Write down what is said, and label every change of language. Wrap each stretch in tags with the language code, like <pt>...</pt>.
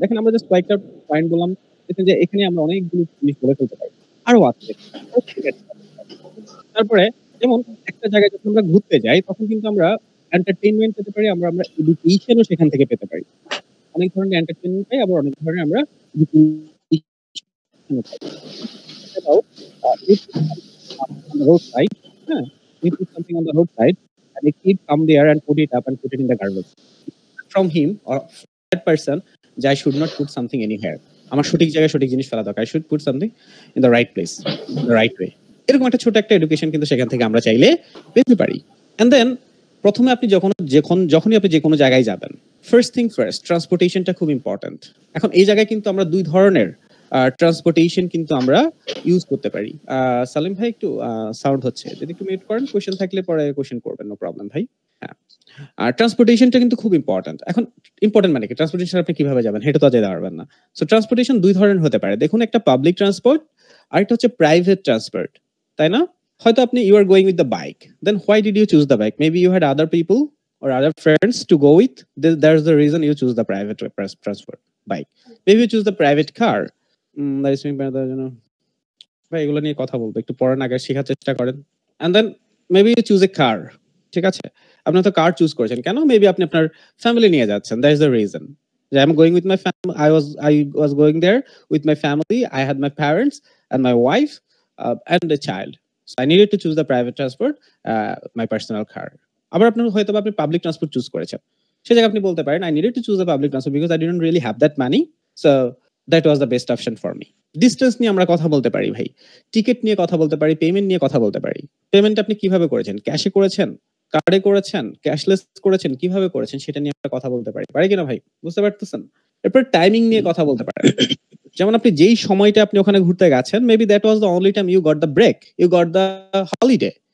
<bn>দেখেন আমরা জাস্ট কয়েকটা পয়েন্ট বললাম, দেখেন যে এখানে আমরা অনেকগুলো জিনিস বলে ফেলতে পারি। আরো আছে। তারপরে যেমন একটা জায়গায় যখন আমরা ঘুরতে যাই তখন কিন্তু আমরা এন্টারটেইনমেন্ট পেতে পারি, আমরা এডুকেশনও সেখান থেকে পেতে পারি। অনেক ধরনের এন্টারটেইনমেন্ট পাই, আবার অনেক ধরনের আমরা education pi.</bn> <en>About if on the roadside, হ্যাঁ, we put something on the roadside and a kid come there and put it up and put it in the garbage. From him or that person, যে I should not put something anywhere.</en> <bn>আমার সঠিক জায়গায় সঠিক জিনিস ফেলা দরকার।</bn> <en>I should put something in the right place, in the right way.</en> <bn>এরকম একটা ছোট একটা এডুকেশন কিন্তু সেখান থেকে আমরা চাইলে পেতে পারি।</bn> <en>And then</en> <bn>প্রথমে আপনি যখনই আপনি যে কোনো জায়গায় যাবেন, ফার্স্ট থিং ফার্স্ট, ট্রান্সপোর্টেশনটা খুব ইম্পর্টেন্ট। এখন এই জায়গায় কিন্তু আমরা দুই ধরনের ট্রান্সপোর্টেশন কিন্তু আমরা ইউজ করতে পারি। সালিম ভাই একটু সাউন্ড হচ্ছে, যদি একটু মিউট করেন, কোশ্চেন থাকলে পরে কোশ্চেন করবেন, নো প্রবলেম ভাই। হ্যাঁ, আর ট্রান্সপোর্টেশনটা কিন্তু খুব ইম্পর্টেন্ট। এখন ইম্পর্টেন্ট মানে কি, ট্রান্সপোর্টেশন আপনি কিভাবে যাবেন সেটা তো যেতে পারবেন না। সো ট্রান্সপোর্টেশন দুই ধরনের হতে পারে। দেখুন, একটা পাবলিক ট্রান্সপোর্ট আর একটা হচ্ছে প্রাইভেট ট্রান্সপোর্ট, তাই না? হয়তো আপনি</bn> <en>You are going with the bike, then why did you choose the bike? Maybe you had other people or other friends to go with. There's the reason you choose the private transport bike. Maybe you choose the private car. That is</en> <bn>ভাই এগুলো নিয়ে কথা বলবো, একটু পড়ার আগে শেখার চেষ্টা করেন।</bn> <en>And then maybe you choose a car.</en> <bn>ঠিক আছে, আপনি তো কার চুজ করেছেন কেন? মেবি আপনি আপনার ফ্যামিলি নিয়ে যাচ্ছেন,</bn> <en>That is the reason. I am going with my family. I was going there with my family. I had my parents and my wife and a child. So I needed to choose the private transport, my personal car.</en> <bn>আবার আপনি হয়তো আপনি public transport choose করেছেন, সে জায়গায় আপনি বলতে পারেন</bn> <en>I needed to choose the public transport because I didn't really have that money, so that was the best option for me.</en> <bn>Distance নিয়ে আমরা কথা বলতে পারি ভাই, টিকিট নিয়ে কথা বলতে পারি, পেমেন্ট নিয়ে কথা বলতে পারি। পেমেন্ট আপনি কিভাবে করেছেন? ক্যাশে করেছেন, কার্ডে করেছেন, ক্যাশলেস করেছেন, কিভাবে করেছেন সেটা নিয়ে আমরা কথা বলতে পারি, পারি কিনা ভাই? বুঝতে পারতেছেন? এরপর টাইমিং নিয়ে কথা বলতে পারেন। যেমন আপনি যেই সময়টা আপনি ওখানে ঘুরতে গেছেন,</bn> <en>Maybe that was the only time you got the break, you got the holiday.</en>